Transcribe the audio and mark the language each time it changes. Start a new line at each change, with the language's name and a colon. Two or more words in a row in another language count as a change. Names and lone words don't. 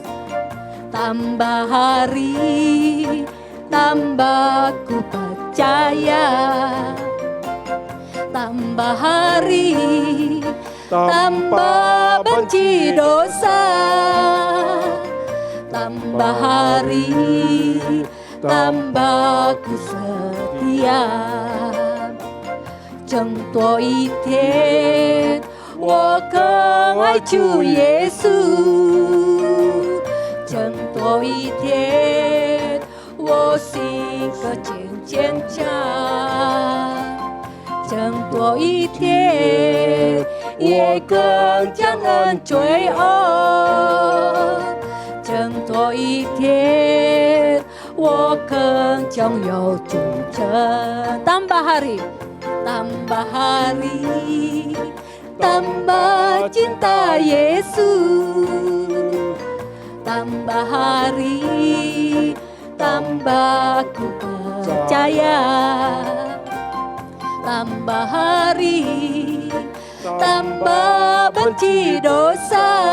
Malay: Tambah hari, tambah ku percaya. Tambah hari, tambah benci dosa. Tambah hari, tambah ku setia.
Chinese: 挣多一天，我更爱主耶稣。挣多一天，我心更坚强。挣多一天，也更将恩追忆。挣多一天，我更将有主成。
Malay: tambah hari, tambah hari, tambah cinta Yesus. Tambah hari, tambah ku percaya. Tambah hari, tambah benci dosa.